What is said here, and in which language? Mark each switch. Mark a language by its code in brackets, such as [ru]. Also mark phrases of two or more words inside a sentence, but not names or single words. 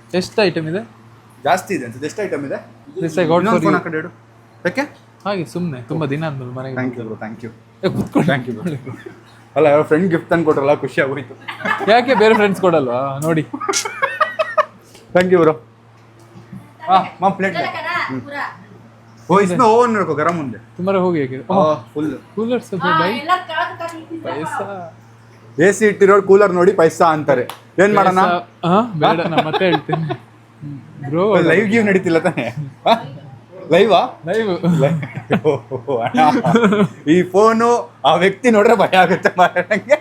[kn] ಎಷ್ಟು ಐಟಮ್ ಇದೆ? ಜಾಸ್ತಿ ಇದೆ ಅಂತ. ಎಷ್ಟು ಐಟಮ್ ಇದೆ? ಫೋನ್ ಆ ಕಡೆ ಇಡು. ಯಾಕೆ ಹಾಗೆ ಸುಮ್ಮನೆ ತುಂಬಾ ದಿನ ಆದ್ಮೇಲೆ ಮನೆಗೆ. [en] thank you [kn] ಕುತ್ಕೊಂಡು. [en] thank you [kn] ಅಲ್ಲ, ಯಾರೋ [en] friend gift [kn] ತಂದು ಕೊಟ್ರಲ್ಲ, ಖುಷಿ ಆಗೋಯ್ತು. ಯಾಕೆ ಬೇರೆ ಫ್ರೆಂಡ್ಸ್ ಕೊಡಲ್ವಾ? ನೋಡಿ. [en] thank you bro. [hi] मां प्लेट वो इसमें ओवन रखो गरम होने तुम्हारा हो गया क्या फुल कूलर सब भाई पैसा [kn] AC ಇಟ್ಟಿರೋ ಕೂಲರ್ ನೋಡಿ ಪೈಸಾ ಅಂತಾರೆ ಏನು ಮಾಡೋಣ ಬೇಡ ನಾನು ಮತ್ತೆ ಹೇಳ್ತೀನಿ ಬ್ರೋ ಲೈವ್ ಗಿವ್ ನಡೀತಿಲ್ಲ ತಾನೆ ಲೈವಾ ಲೈವ್ ಈ ಫೋನು ಆ ವ್ಯಕ್ತಿ ನೋಡ್ರೆ ಭಯ ಆಗುತ್ತೆ ಮಾರಕ್ಕೆ